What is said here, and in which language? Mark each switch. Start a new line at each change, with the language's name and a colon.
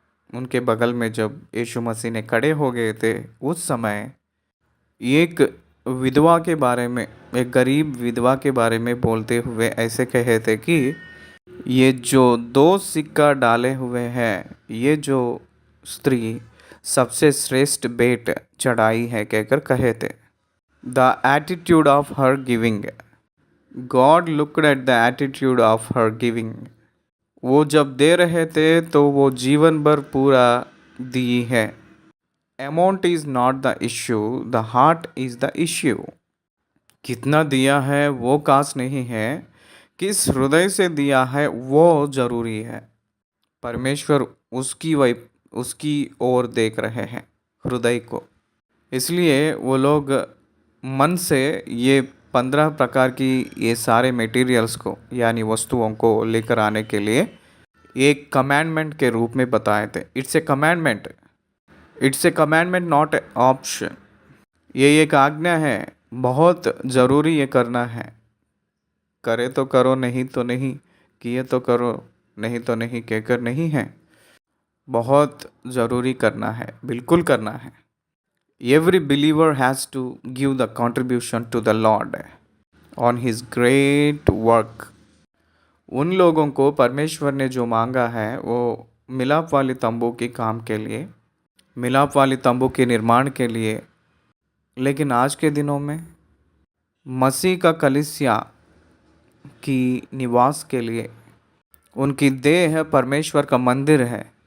Hindi: उनके बगल में जब यीशु मसीह ने खड़े हो गए थे, उस समय एक विधवा के बारे में, एक गरीब विधवा के बारे में बोलते हुए ऐसे कहे थे कि ये जो 2 सिक्का डाले हुए हैं, ये जो स्त्री सबसे श्रेष्ठ भेंट चढ़ाई है कहकर कहे थे।
English: The attitude of her giving. God looked at the attitude of her giving.
Hindi: वो जब दे रहे थे तो वो जीवन भर पूरा दी है.
English: Amount is not the issue, the heart is the issue.
Hindi: कितना दिया है वो खास नहीं है, किस हृदय से दिया है वो जरूरी है. परमेश्वर उसकी ओर देख रहे हैं, हृदय को. इसलिए वो लोग मन से ये 15 प्रकार की ये सारे मटेरियल्स को यानी वस्तुओं को लेकर आने के लिए एक कमांडमेंट के रूप में बताए थे.
English: It's a commandment. It's a commandment, not a option.
Hindi: ये एक आज्ञा है, बहुत ज़रूरी ये करना है. करे तो करो, नहीं तो नहीं. किए तो करो, नहीं तो नहीं कहकर नहीं है. बहुत ज़रूरी करना है, बिल्कुल करना है.
English: Every believer has to give the contribution to the Lord on his great work.
Hindi: उन लोगों को परमेश्वर ने जो मांगा है वो मिलाप वाली तंबू के काम के लिए, मिलाप वाली तंबू के निर्माण के लिए. लेकिन आज के दिनों में मसीह का कलीसिया की निवास के लिए, उनकी देह परमेश्वर का मंदिर है.